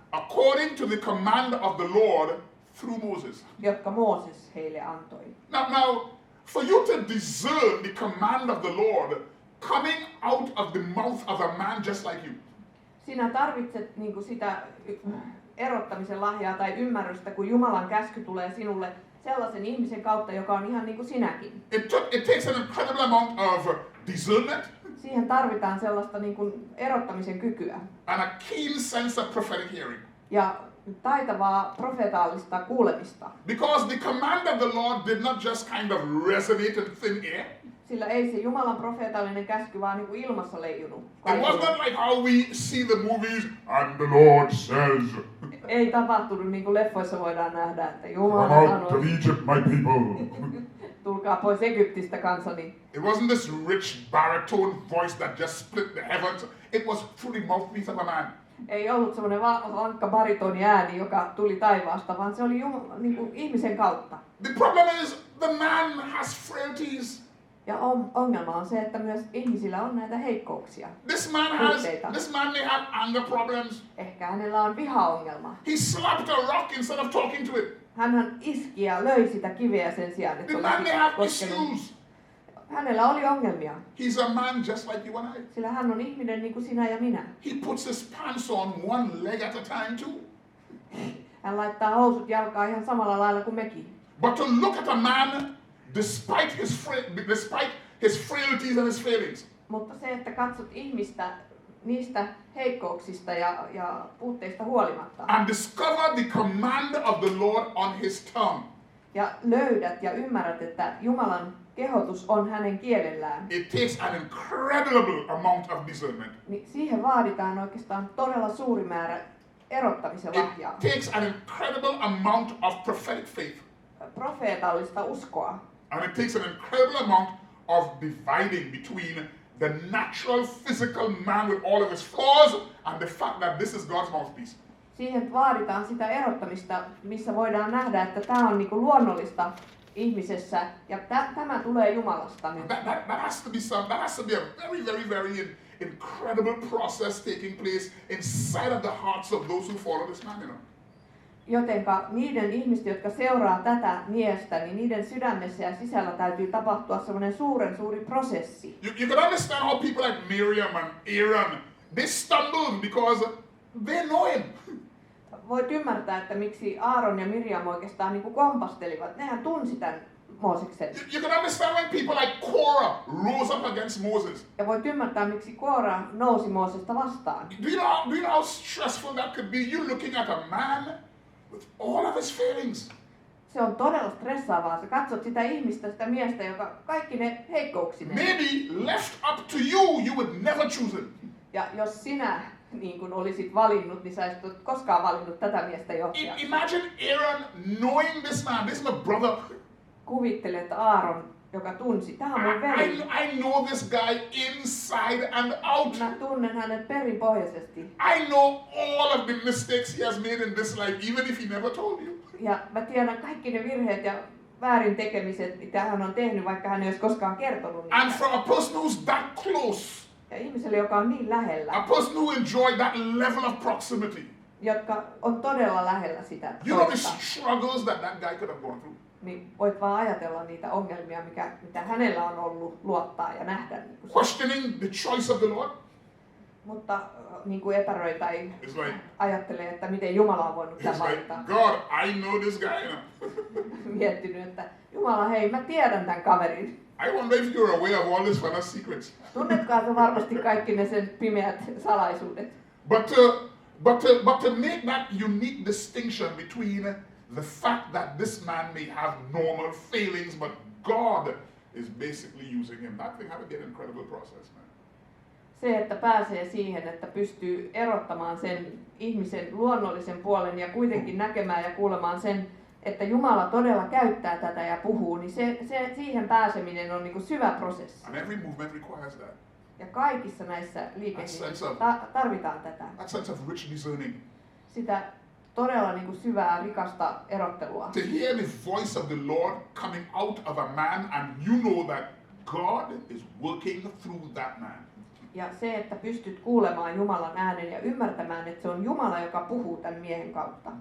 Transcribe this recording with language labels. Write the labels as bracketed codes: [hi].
[en] according to the command of the Lord through Moses. [fi] jotka Mooses heille antoi. [en] Now, for you to discern the command of the Lord coming out of the mouth of a man just like you, [fi] Sinä tarvitset niin kuin sitä erottamisen lahjaa tai ymmärrystä, kun Jumalan käsky tulee sinulle sellaisen ihmisen kautta, joka on ihan niin kuin sinäkin. [en] it takes an incredible amount of discernment [fi] Siihen tarvitaan sellaista niin kuin erottamisen kykyä [en] and a keen sense of prophetic hearing. [fi] ja taitavaa profeetallista kuulemista. [en] Because the command of the Lord did not just kind of resonate in thin air. [fi] Sillä ei se Jumalan profeetallinen käsky vaan niin kuin ilmassa leijunut. [en] It was not like how we see the movies, and the Lord says, [fi] Ei tapahtunut niin kuin leffoissa voidaan nähdä, että [en] come [fi] Jumala [en] out [fi] sanoi, [en] of Egypt, my people. [fi] tulkaa pois Egyptistä kansani. [en] It wasn't this rich baritone voice that just split the heavens. It was through the mouthpiece of a man. [fi] Ei ollut semmoinen vankka baritoni ääni, joka tuli taivaasta, vaan se oli niin kuin ihmisen kautta. [en] The problem is the man has frailties. [fi] Ja ongelma on se, että myös ihmisillä on näitä heikkouksia. [en] This man may have anger problems. [fi] Ehkä hänellä on vihaongelma. [en] He slapped a rock instead of talking to it. [fi] Hänhän iski ja löi sitä kiveä sen sijaan, että [en] The man may have [fi] olisi koskenut. [en] issues. [fi] Hänellä oli ongelmia, [en] He's a man just like you and I. [fi] sillä hän on ihminen niin kuin sinä ja minä. [en] He puts his pants on one leg at a time too. [fi] Hän laittaa housut jalkaan ihan samalla lailla kuin mekin. [en] But to look at a man despite his frailties and his failings, [fi] Mutta se, että katsot ihmistä niistä heikkouksista ja puutteista huolimatta [en] and discover the command of the Lord on his tongue, [fi] ja löydät ja ymmärrät, että Jumalan kehotus on hänen kielellään, [en] it takes an incredible amount of discernment. [fi] niin siihen vaaditaan oikeastaan todella suuri määrä erottamisen lahjaa, [en] It takes an incredible amount of prophetic faith. [fi] profeetallista uskoa. [en] And it takes an incredible amount of dividing between the natural physical man with all of his flaws and the fact that this is God's mouthpiece. [fi] Siihen vaaditaan sitä erottamista, missä voidaan nähdä, että tämä on niinku luonnollista ihmisessä ja tämä tulee Jumalasta nyt. [en] That has to be a very incredible process taking place inside of the hearts of those who follow this man, you know. [fi] Jotenka niiden ihmisten, jotka seuraa tätä miestä, niin niiden sydämessä ja sisällä täytyy tapahtua semmoinen suuri prosessi. [en] You can understand how people like Miriam and Aaron they stumbled because they know him. [fi] Voit ymmärtää, että miksi Aaron ja Miriam oikeastaan niin kuin kompastelivat. Nehän tunsi tämän Mooseksen. [en] You can understand when people like Korah rose up against Moses. [fi] Ja voit ymmärtää, miksi Koora nousi Moosesta vastaan. [en] Do you know how stressful that could be? You're looking at a man with all of his failings. [fi] Se on todella stressaavaa. Sä katsot sitä ihmistä, sitä miestä, joka kaikki ne heikkouksineen. [en] Maybe left up to you, you would never choose him. [fi] Ja jos sinä niin kun olisit valinnut, niin sä et ole koskaan valinnut tätä miestä johtajaksi. [en] Imagine Aaron knowing this man. This is my brother. [fi] Kuvittele, että Aaron, joka tunsi, tämä on mun veli. [en] I know this guy inside and out. [fi] Mä tunnen hänet perinpohjaisesti. [en] I know all of the mistakes he has made in this life, even if he never told you. [fi] Ja mä tiedän kaikki ne virheet ja väärin tekemiset, mitä hän on tehnyt, vaikka hän ei olisi koskaan kertonut niitä. [en] And for a person who's that close, [fi] Ja ihmiselle, joka on niin lähellä, [en] a person who enjoyed that level of proximity, [fi] jotka on todella lähellä sitä [en] you know the [fi] toista, [en] struggles that guy could have gone through. [fi] niin voit vaan ajatella niitä ongelmia, mitä hänellä on ollut luottaa ja nähdä. Niin kuin [en] Questioning the choice of the Lord. [fi] mutta niin kuin epäröi tai [en] It's like, [fi] ajattelee, että miten Jumala on voinut tämän [en] it's like, [fi] valita. [en] God, I know this guy. [fi] Miettinyt, että Jumala, hei, mä tiedän tämän kaverin. [en] I wonder if you're aware of all this fellow's secrets. [fi] Tunnetkaan sä varmasti kaikki ne sen pimeät salaisuudet. [en] But to make that unique distinction between the fact that this man may have normal failings, but God is basically using him, that thing had to be an incredible process, man. [fi] Se, että pääsee siihen, että pystyy erottamaan sen ihmisen luonnollisen puolen ja kuitenkin näkemään ja kuulemaan sen, että Jumala todella käyttää tätä ja puhuu, niin siihen pääseminen on niin kuin syvä prosessi. [en] And every movement requires that. [fi] Ja kaikissa näissä liikehdinnöissä tarvitaan tätä. [en] That sense of rich discerning. [fi] Sitä todella niin kuin syvää, rikasta erottelua. [en] To hear the voice of the Lord coming out of a man and you know that God is working through that man. [fi] Ja se, että pystyt kuulemaan Jumalan äänen ja ymmärtämään, että se on Jumala, joka puhuu tämän miehen kautta.